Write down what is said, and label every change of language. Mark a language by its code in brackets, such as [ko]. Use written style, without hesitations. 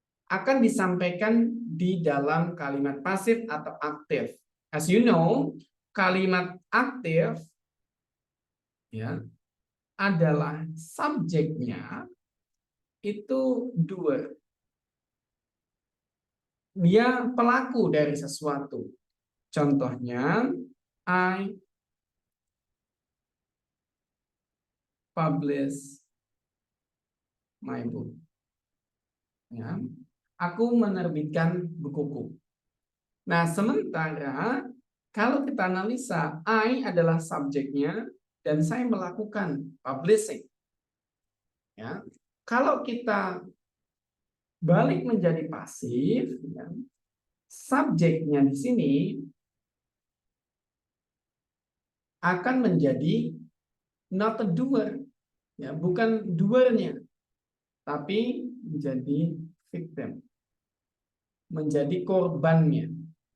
[id] Akan disampaikan di dalam kalimat pasif atau aktif. [en] As you know, [id] kalimat aktif ya adalah subjeknya itu doer. Dia pelaku dari sesuatu. [en] Contohnya, I publish my book. [id] Ya, aku menerbitkan bukuku. Nah, sementara kalau kita analisa, I adalah subjeknya dan saya melakukan publishing. Ya, kalau kita balik menjadi pasif, ya, subjeknya di sini akan menjadi [en] not a doer, [id] ya, bukan doernya, tapi menjadi victim, menjadi korbannya.